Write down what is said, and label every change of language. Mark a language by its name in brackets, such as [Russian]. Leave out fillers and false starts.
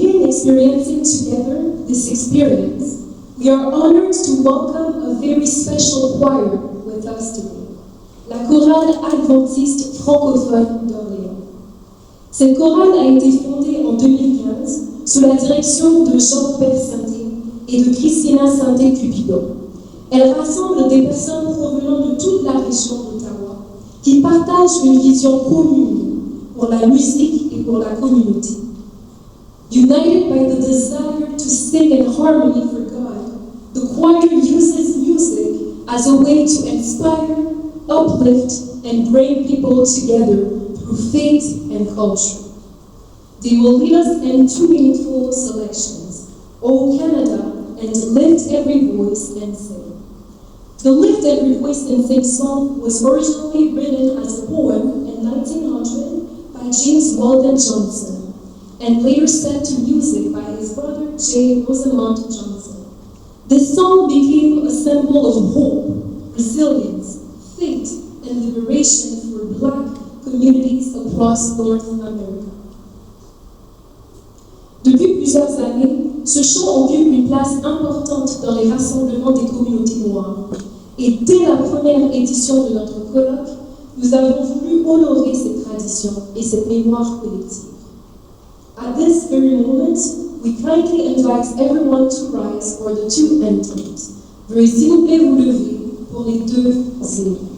[English] experiencing together this experience, we are honored to welcome a very special choir with us today, la chorale adventiste francophone d'Orléans. [French] Cette chorale a été fondée en 2015 sous la direction de Jean-Pierre Sainté et de Christina Sainté-Cupido. Elle rassemble des personnes provenant de toute la région d'Ottawa qui partagent une vision commune pour la musique et pour la communauté. [English] United by the desire to sing in harmony for God, the choir uses music as a way to inspire, uplift, and bring people together through faith and culture. They will lead us in two meaningful selections, O Canada and Lift Every Voice and Sing. The Lift Every Voice and Sing song was originally written as a poem in 1900 by James Weldon Johnson, and later set to music by his brother J. Rosamond Johnson. This song became a symbol of hope, resilience, faith, and liberation for Black communities across North America. [French] Depuis plusieurs années, ce chant occupe une place importante dans les rassemblements des communautés noires. Et dès la première édition de notre colloque, nous avons voulu honorer cette tradition et cette mémoire collective. [English] At this very moment, we kindly invite everyone to rise for the two anthems. [French] Veuillez s'il vous plaît vous lever pour les deux hymnes.